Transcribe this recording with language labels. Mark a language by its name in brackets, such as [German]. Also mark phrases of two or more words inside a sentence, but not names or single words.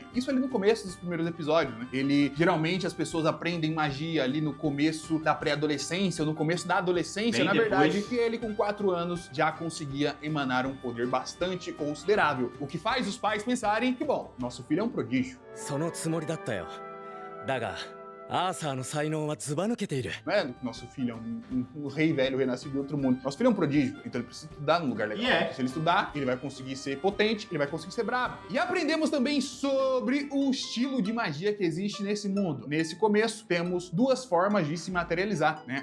[Portuguese] Isso ali no começo dos primeiros episódios, né? Geralmente as pessoas aprendem magia ali no começo da pré-adolescência, ou no começo da adolescência, Bem na depois. verdade, que ele com 4 anos já conseguia emanar um poder bastante considerável. O que faz os pais pensarem que, bom, nosso filho é um prodígio. [Japanese] そのつもりだったよ。だがアーサーの才能はずば抜けている。 [Portuguese] Né? Nosso filho é um rei velho renascido de outro mundo. Nosso filho é um prodígio, então ele precisa estudar num lugar legal. E é. Se ele estudar, ele vai conseguir ser potente, ele vai conseguir ser brabo. E aprendemos também sobre o estilo de magia que existe nesse mundo. Nesse começo, temos 2 formas de se materializar, né?